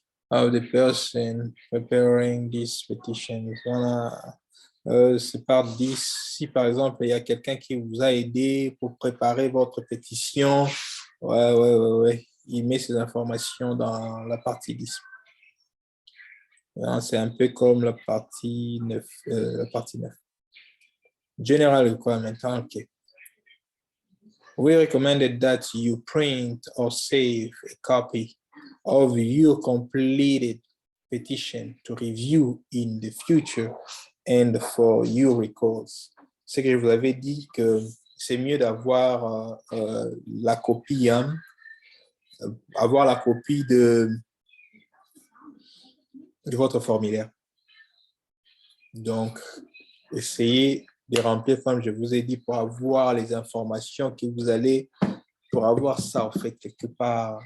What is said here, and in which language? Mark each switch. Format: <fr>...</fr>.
<en>of the person preparing this petition.</en> <fr>Voilà. C'est par 10. Si par exemple, il y a quelqu'un qui vous a aidé pour préparer votre pétition, ouais. Il met ces informations dans la partie 10. C'est un peu comme la partie 9. La partie 9.</fr> <en>General requirement, OK. We recommended that you print or save a copy of your completed petition to review in the future and for your records.</en> <fr>C'est que je vous avais dit que c'est mieux d'avoir la copie, hein, avoir la copie de votre formulaire. Donc, essayez de remplir, comme je vous ai dit, pour avoir les informations que vous allez, pour avoir ça, en fait, quelque part.</fr>